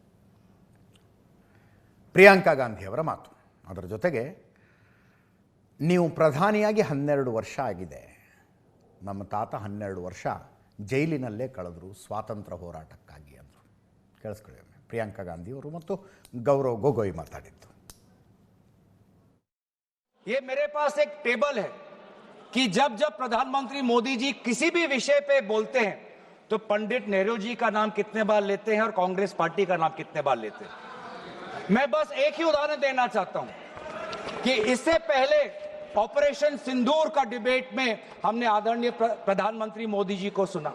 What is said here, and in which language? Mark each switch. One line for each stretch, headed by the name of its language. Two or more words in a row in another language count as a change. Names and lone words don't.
Kannada: ಪ್ರಿಯಾಂಕಾ ಗಾಂಧಿಯವರ ಮಾತು. ಅದರ ಜೊತೆಗೆ ನೀವು ಪ್ರಧಾನಿಯಾಗಿ 12 ವರ್ಷ ಆಗಿದೆ, ನಮ್ಮ ತಾತ 12 ವರ್ಷ ಜೈಲಿನಲ್ಲೇ ಕಳೆದ್ರು ಸ್ವಾತಂತ್ರ್ಯ ಹೋರಾಟಕ್ಕಾಗಿ ಅಂದರು. ಕೇಳಿಸ್ಕೊಳ್ಳಿ ಪ್ರಿಯಾಂಕಾ ಗಾಂಧಿ ಅವರು ಮತ್ತು ಗೌರವ್ ಗೊಗೊಯ್ ಮಾತಾಡಿದ್ದು.
Hindi: ये मेरे पास एक टेबल है कि जब जब प्रधानमंत्री मोदी जी किसी भी विषय पे बोलते हैं तो पंडित नेहरू जी का नाम कितने बार लेते हैं और कांग्रेस पार्टी का नाम कितने बार लेते हैं. मैं बस एक ही उदाहरण देना चाहता हूं कि इससे पहले ऑपरेशन सिंदूर का डिबेट में हमने आदरणीय प्रधानमंत्री मोदी जी को सुना.